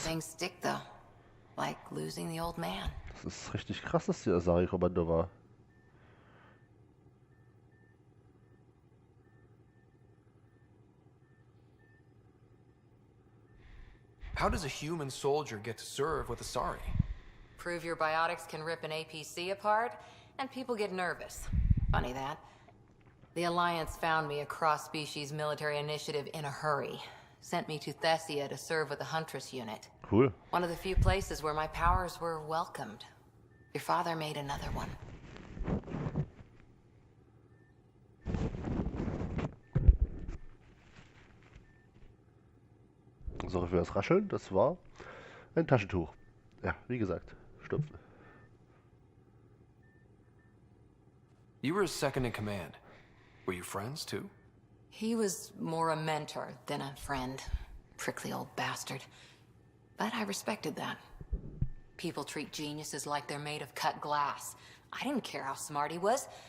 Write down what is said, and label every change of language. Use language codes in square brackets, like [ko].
[en] things stick though, like losing the old man. [de] Das ist richtig krass, dass die Asari-Kommando war. [en] How does a human soldier get to serve with Asari? Prove your biotics can rip an APC apart, and people get nervous. Funny that. The Alliance found me a cross-species military initiative in a hurry. Sent me to Thessia to serve with the Huntress unit. Cool. One of the few places where my powers were welcomed. Your father made another one. [de] Sorry für das Rascheln, das war ein Taschentuch. Ja, wie gesagt, Stupfen. [en] You were his second in command. Were you friends, too? He was more a mentor than a friend. Prickly old bastard. But I respected that. People treat geniuses like they're made of cut glass. I didn't care how smart he was.